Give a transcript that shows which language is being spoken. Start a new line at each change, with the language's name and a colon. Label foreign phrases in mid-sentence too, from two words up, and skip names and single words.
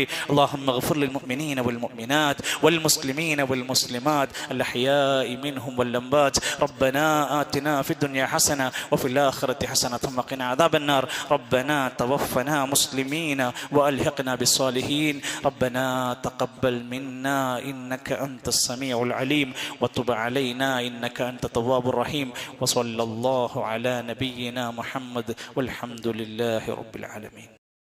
Arabic: اللهم اغفر للمؤمنين والمؤمنات والمسلمين والمسلمات الأحياء منهم والأموات. ربنا آتنا في الدنيا حسنة وفي الآخرة حسنة وقنا عذاب النار. ربنا توفنا مسلمين وألحقنا بالصالحين. ربنا تقبل منا إنك أنت السميع العليم وتب وتب علينا إنك أنت التواب الرحيم وصلى الله على نبينا محمد والحمد لله رب العالمين.